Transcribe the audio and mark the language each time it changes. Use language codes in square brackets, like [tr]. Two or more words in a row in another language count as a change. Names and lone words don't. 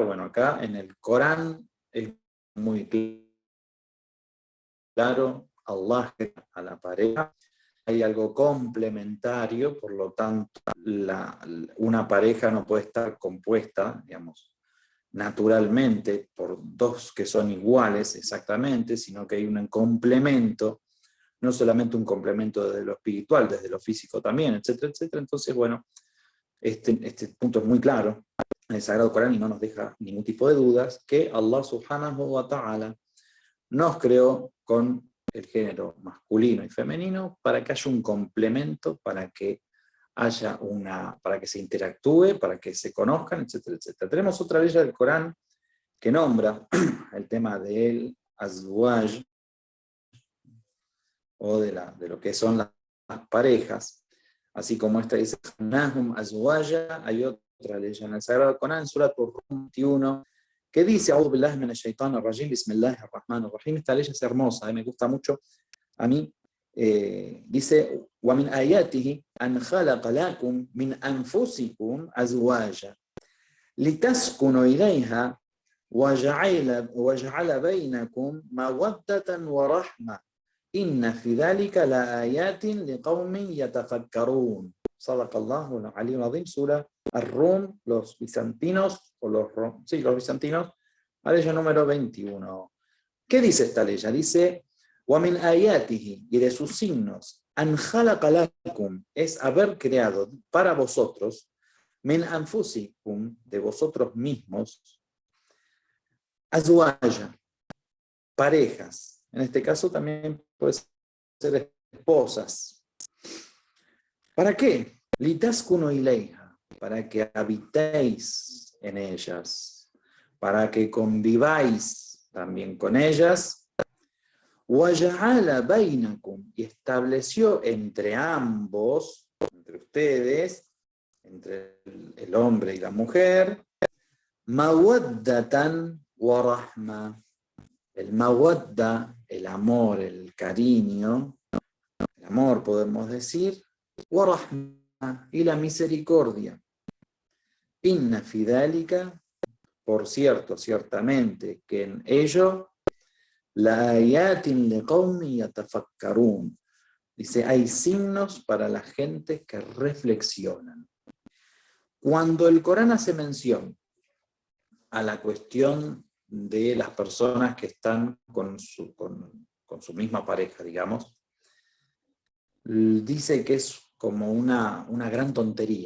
[es] Bueno, acá en el Corán es muy claro, Allah a la pareja, hay algo complementario, por lo tanto, una pareja no puede estar compuesta, digamos, naturalmente por dos que son iguales exactamente, sino que hay un complemento, no solamente un complemento desde lo espiritual, desde lo físico también, etcétera, etcétera. Entonces, bueno, este punto es muy claro en el Sagrado Corán y no nos deja ningún tipo de dudas, que Allah [ar] سبحانه وتعالى [es] nos creó con el género masculino y femenino para que haya un complemento, para que para que se interactúe, para que se conozcan, etcétera, etcétera. Tenemos otra ley del Corán que nombra el tema del azwaj, o de lo que son las parejas, así como esta dice, Nahum azwaja, hay otra ley en el Sagrado Corán, Surat Rum 21, que dice, [ar] أعوذ بالله من الشيطان الرجيم، بسم الله الرحمن الرحيم. [es] Esta ley es hermosa, me gusta mucho a mí. Dice, [ar] وَمِنْ آيَاتِهِ أَنْ خَلَقَ لَكُمْ مِنْ أَنفُسِكُمْ أَزْوَاجًا لِتَسْكُنُوا إِلَيْهَا وَجَعَلَ بَيْنَكُمْ مَوَدَّةً وَرَحْمَةً إِنَّ فِي ذَلِكَ لَآيَاتٍ لِقَوْمٍ يَتَفَكَّرُونَ. صدق الله العلي العظيم. [es] Sura Ar-Rum, los bizantinos, los bizantinos, ley número 21. ¿Qué dice esta ley? Dice, [ar] وَمِنْ آيَاتِهِ, [es] y de sus signos, [ar] أَنْ خَلَقَ لَكُمْ, [es] es haber creado para vosotros, [ar] مِنْ أَنفُسِكُمْ, [es] de vosotros mismos, أَزْوَاجًا, parejas. En este caso también puede ser esposas. ¿Para qué? [ar] لِتَسْكُنُوا إِلَيْهَا, [es] para que habitéis en ellas, para que conviváis también con ellas. [ar] وَجَعَلَ بَيْنَكُمْ, [es] y estableció entre ambos, entre ustedes, entre el hombre y la mujer, [ar] مَوَدَّةً وَرَحْمَةً, [es] el mawadda, el amor, el cariño, el amor podemos decir, وَرَحْمَةً, y la misericordia. [ar] إن في ذلك, [es] por cierto, ciertamente, que en ello, [ar] لآيات لقوم يتفكرون. [es] Dice, hay signos para la gente que reflexionan. Cuando el Corán hace mención a la cuestión de las personas que están con su misma pareja, digamos, dice que es como una gran tontería.